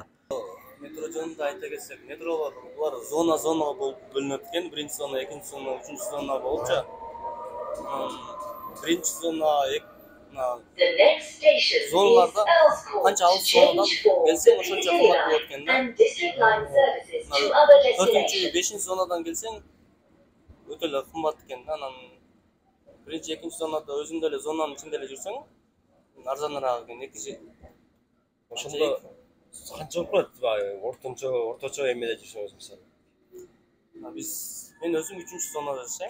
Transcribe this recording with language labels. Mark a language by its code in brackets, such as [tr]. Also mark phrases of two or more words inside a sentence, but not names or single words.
[ky] Метро жөнүндө айта кетсек, метролор булар зона болуп бөлүнөт экен. Биринчи зона, экинчи зона, үчүнчү зона болупчу. Биринчи зона, зоналарда канча алыс зонадан келсең ошончо кымбат болот экен да. 4-ncü, 5-nji zonadan келсең өтө эле кымбат экен да. Анан биринчи, экинчи зонада өзүңдө эле зонанын ичинде эле жүрсөң арзаныраак экен. Ошондо канча болуп калат? Орточо эмеде жүрсөңүз мисалы. Мен өзүм 3-nji зонада жашайм.